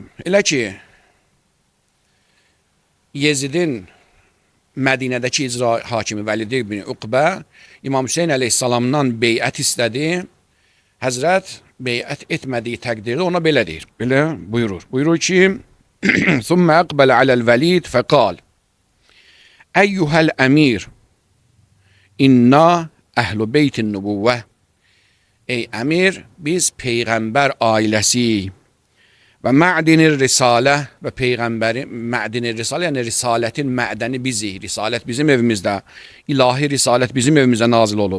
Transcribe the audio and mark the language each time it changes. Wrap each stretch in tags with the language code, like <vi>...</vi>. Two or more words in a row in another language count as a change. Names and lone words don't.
<az>Elə ki, Yezidin Mədinədəki icra hakimi Vəlid ibn Uqbə İmam Hüseyin əleyhissalamdan beyət istədi. Həzrət beyət etmədiyi təqdirdə ona belə deyir. Belə buyurur. Buyurur ki,</az> <ar>ثُمَّ أَقْبَلَ عَلَى الْوَلِيدِ فَقَالِ أَيُّهَا الْأَمِيرِ إنا أهل بيت النبوة.</ar> <az>Ey əmir, biz Peyğəmbər ailəsiyik və</az> <ar>معدن الرسالة</ar> <az>və Peyğəmbərin</az> <ar>معدن الرسالة,</ar> <az>yəni risalətin mə'dəni bizik. Risalət bizim evimizdə, ilahi risalət bizim evimizdə nazil olub.</az>